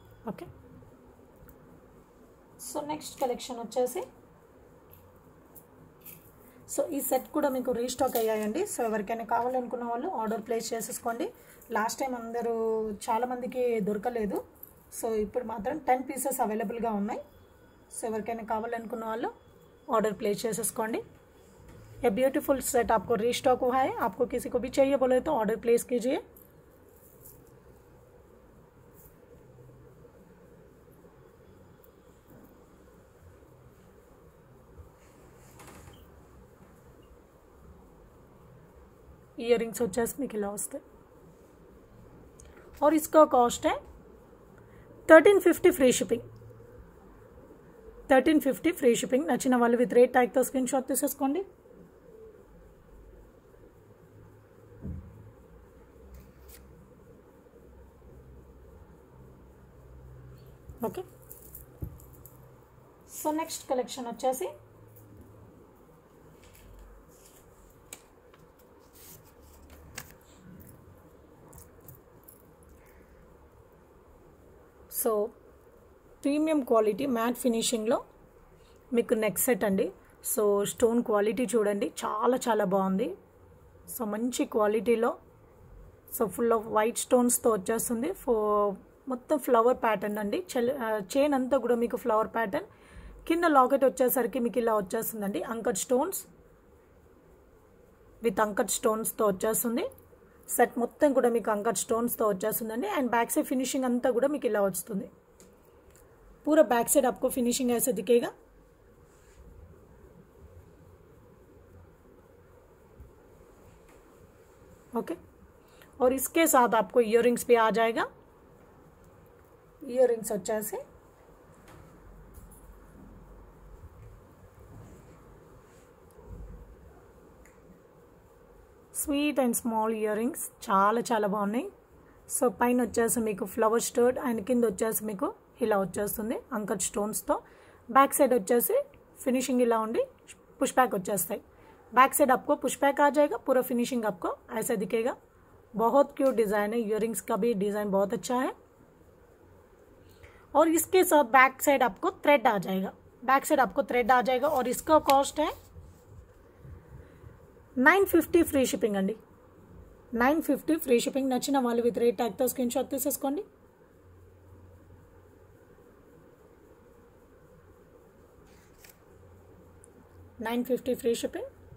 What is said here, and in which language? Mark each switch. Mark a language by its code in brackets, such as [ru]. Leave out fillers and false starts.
[te] Okay, so next collection వచ్చేసి, so ఈ set కూడా మీకు రీస్టాక్ అయ్యాయండి. సో ఎవరికైనా కావాలనుకున్న వాళ్ళు ఆర్డర్ ప్లేస్ చేసేసుకోండి. లాస్ట్ టైం అందరూ చాలామందికి దొరకలేదు. సో ఇప్పుడు మాత్రం 10 పీసెస్ అవైలబుల్గా ఉన్నాయి. సో ఎవరికైనా కావాలనుకున్న వాళ్ళు ऑर्डर प्लेस చేసేసుకోండి. [hi] ये ब्यूटीफुल सेट आपको रीस्टॉक हुआ है. आपको किसी को भी चाहिए बोले तो ऑर्डर प्लेस कीजिए. इयर रिंग्स [te] వచ్చేసి మీకు ఇలా వస్తాయి [hi] और इसका कॉस्ट है 1350 फ्री शिपिंग. [en] 1350 free shipping. [te] నచ్చిన వాళ్ళు విత్ రేట్ ట్యాగ్ తో స్క్రీన్ షాట్ తీసేసుకోండి. ఓకే, సో నెక్స్ట్ కలెక్షన్ వచ్చేసి సో ప్రీమియం క్వాలిటీ మ్యాట్ ఫినిషింగ్లో మీకు నెక్ సెట్ అండి. సో స్టోన్ క్వాలిటీ చూడండి, చాలా చాలా బాగుంది. సో మంచి క్వాలిటీలో సో ఫుల్ ఆఫ్ వైట్ స్టోన్స్తో వచ్చేస్తుంది. మొత్తం ఫ్లవర్ ప్యాటర్న్ అండి. చైన్ అంతా కూడా మీకు ఫ్లవర్ ప్యాటర్న్. కింద లాకెట్ వచ్చేసరికి మీకు ఇలా వచ్చేస్తుందండి. అంకట్ స్టోన్స్ విత్ అంకట్ స్టోన్స్తో వచ్చేస్తుంది. సెట్ మొత్తం కూడా మీకు అంకట్ స్టోన్స్తో వచ్చేస్తుందండి. అండ్ बैक साइड फिनिशिंग అంతా కూడా మీకు ఇలా వస్తుంది. [hi] पूरा बैक साइड आपको फिनिशिंग ऐसे दिखेगा. ओके, और इसके साथ आपको इयररिंग्स भी आ जाएगा. [te] इयररिंग्स వచ్చేసి sweet and small ear rings చాలా చాలా బాగున్నాయి. సో పైన వచ్చేసి మీకు ఫ్లవర్ స్టర్డ్ అండ్ కింద వచ్చేసి మీకు ఇలా వచ్చేస్తుంది అంకట్ స్టోన్స్తో. बैक साइड వచ్చేసి फिनिशिंग ఇలా ఉండి पुश बैक వచ్చేస్తాయి. [hi] बैक साइड आपको पुश बैक आ जाएगा. पूरा फिनिशिंग आपको ऐसा दिखेगा. बहुत क्यूट डिज़ाइन है. इयर रिंग्स का भी डिज़ाइन बहुत अच्छा है. और इसके साथ बैक साइड आपको थ्रेड आ जाएगा. बैक साइड आपको थ्रेड आ जाएगा और इसका कॉस्ट है 950 ఫ్రీ షిప్పింగ్ అండి. [en] 950 free shipping. [te] నచ్చిన వాళ్ళు విత్ రేట్ ట్యాగ్తో స్క్రీన్ షాట్ తీసేసుకోండి. [en] $950 free shipping.